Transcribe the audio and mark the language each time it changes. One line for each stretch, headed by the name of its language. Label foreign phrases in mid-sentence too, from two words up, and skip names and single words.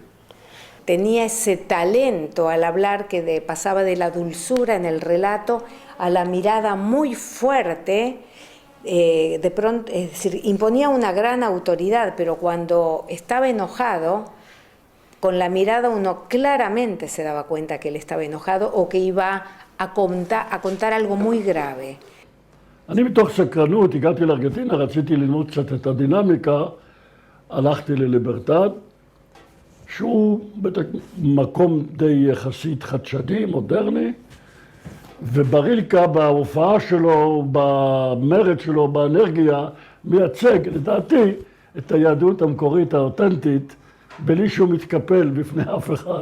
Spanish: tenía ese talento al hablar que pasaba de la dulzura en el relato a la mirada muy fuerte. De pronto, es decir, imponía una gran autoridad, pero cuando estaba enojado, con la mirada uno claramente se daba cuenta que él estaba enojado o que iba a contar algo muy grave.
Hebrew: אני מתוך סקרנות הגעתי לארגנטינה, רציתי ללמוד קצת את הדינמיקה, הלכתי לליברטד, שהוא מקום די יחסית חדשני, מודרני, וברילקה בהופעה שלו, במרד שלו, באנרגיה, מייצג, לדעתי, את היהדות המקורית האותנטית, בלי שהוא מתקפל בפני אף אחד.